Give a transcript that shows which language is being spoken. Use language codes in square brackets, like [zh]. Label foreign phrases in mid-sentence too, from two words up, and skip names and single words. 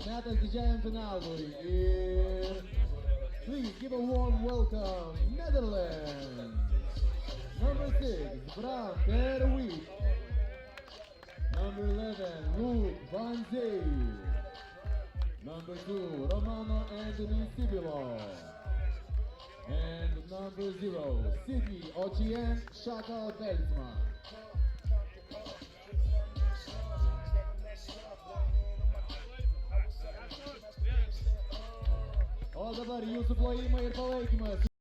[lt] Metas didžiajam finalui ir [en] please give a warm welcome Netherlands. Number 6, Bram Perweek. Number 11, Luke Van Zee. Number 2, Romano Anthony Sibilo. And number 0, Sydney Ochien Shaka Belsman. [lt] O dabar jūsų plojimai ir palaikymas.